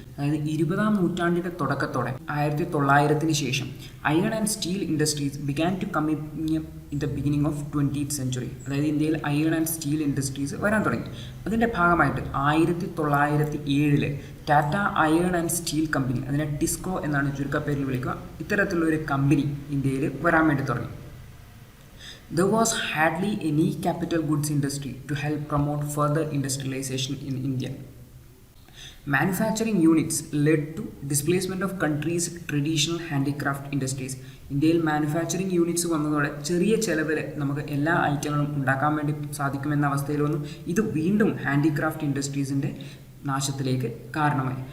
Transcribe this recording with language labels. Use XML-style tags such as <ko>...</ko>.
<ml>അതായത് 20ാം നൂറ്റാണ്ടിൻ്റെ തുടക്കത്തോടെ 1900 ശേഷം</ml> <en>Iron and steel industries began to coming up in the beginning of 20th century.</en> <ml>അതായത് ഇന്ത്യയിൽ അയൺ ആൻഡ് സ്റ്റീൽ ഇൻഡസ്ട്രീസ് വരാൻ തുടങ്ങി. അതിൻ്റെ ഭാഗമായിട്ട് 1907 Tata iron and steel company, അതിനെ ടിസ്കോ എന്നാണ് ചുരുക്കപ്പേരിൽ വിളിക്കുക, ഇത്തരത്തിലുള്ളൊരു കമ്പനി ഇന്ത്യയിൽ വരാൻ വേണ്ടി തുടങ്ങി.</ml> <en>There was hardly any capital goods industry to help promote further industrialization in India. Manufacturing units led to displacement of countries traditional handicraft industries.</en> <ml>ഇന്ത്യയിൽ മാനുഫാക്ചറിങ് യൂണിറ്റ്സ് വന്നതോടെ ചെറിയ ചിലവിൽ നമുക്ക് എല്ലാ ഐറ്റങ്ങളും ഉണ്ടാക്കാൻ വേണ്ടി സാധിക്കുമെന്ന അവസ്ഥയിൽ വന്നു. ഇത് വീണ്ടും ഹാൻഡിക്രാഫ്റ്റ് ഇൻഡസ്ട്രീസിൻ്റെ നാശത്തിലേക്ക് കാരണമായി.</ml>